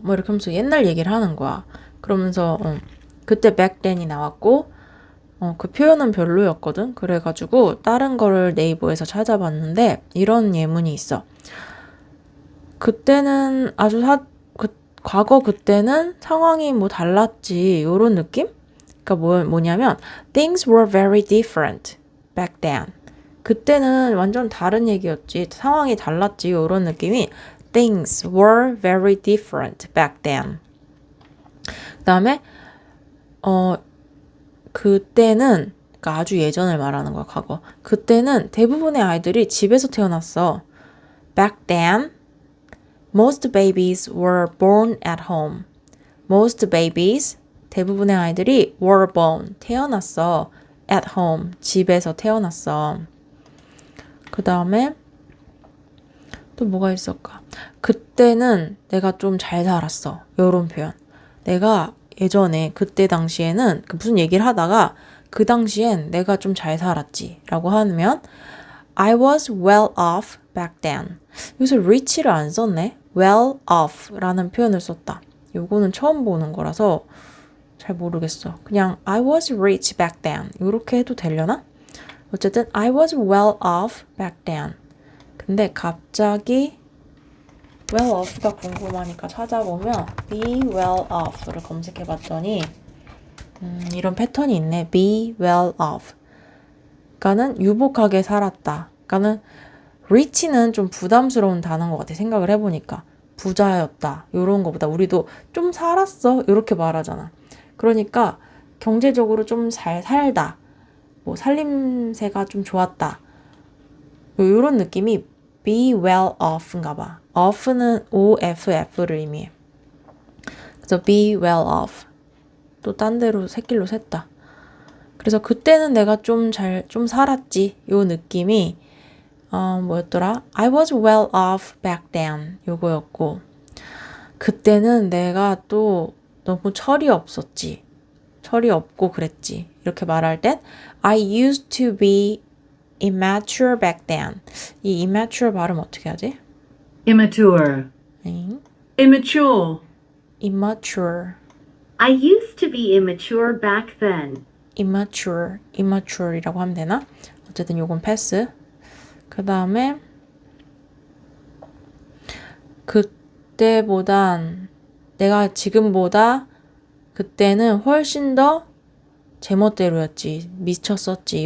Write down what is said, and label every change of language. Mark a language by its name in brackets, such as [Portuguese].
[Korean] 뭐 이렇게 하면서 옛날 얘기를 하는 거야. 그러면서 그때 back then이 나왔고 그 표현은 별로였거든. 그래가지고 다른 거를 네이버에서 찾아봤는데 이런 예문이 있어. 그때는 과거 그때는 상황이 뭐 달랐지 요런 느낌? 그러니까 뭐냐면 [English] things were very different back then. 그때는 완전 다른 얘기였지. [Korean] 상황이 달랐지 요런 느낌이 [English] things were very different back then. [Korean] 그다음에 그때는 그러니까 아주 예전을 말하는 거야, 과거. 그때는 대부분의 아이들이 집에서 태어났어. [English] Back then, most babies were born at home. Most babies, [Korean] 대부분의 아이들이 [English] were born, [Korean] 태어났어. [English] At home, [Korean] 집에서 태어났어. 그 다음에 또 뭐가 있을까? 그때는 내가 좀 잘 살았어. 요런 표현. 내가 예전에 그때 당시에는 무슨 얘기를 하다가 그 당시엔 내가 좀 잘 살았지 라고 하면 [English] I was well off back then. [Korean] 여기서 rich를 안 썼네. well off 라는 표현을 썼다. 요거는 처음 보는 거라서 잘 모르겠어. 그냥 [English] I was rich back then [Korean] 이렇게 해도 되려나? 어쨌든 [English] I was well off back then. [Korean] 근데 갑자기 well off가 궁금하니까 찾아보면 be well off를 검색해봤더니 이런 패턴이 있네. [English] be well off. [Korean] 그러니까는 유복하게 살았다. 그러니까는 rich는 좀 부담스러운 단어인 것 같아. 생각을 해보니까 부자였다. 이런 거보다 우리도 좀 살았어. 이렇게 말하잖아. 그러니까 경제적으로 좀 잘 살다. 뭐 살림새가 좀 좋았다. 이런 느낌이 be well off인가 봐. off는 OFF를 의미해. 그래서 be well off. 또 딴 데로 새길로 샜다. 그래서 그때는 내가 좀 살았지. 요 느낌이, 뭐였더라? [English] I was well off back then. [Korean] 요거였고. 그때는 내가 또 너무 철이 없었지. 철이 없고 그랬지. 이렇게 말할 땐 [English] I used to be immature back then. [Korean] 이 immature 발음 어떻게 하지? [English] Immature. 응? Immature. immature, I used to be immature back then. [Korean] immature이라고 하면 되나? 어쨌든 요건 패스. 그 다음에 그때보단 내가 지금보다 그때는 훨씬 더 제멋대로였지. 미쳤었지.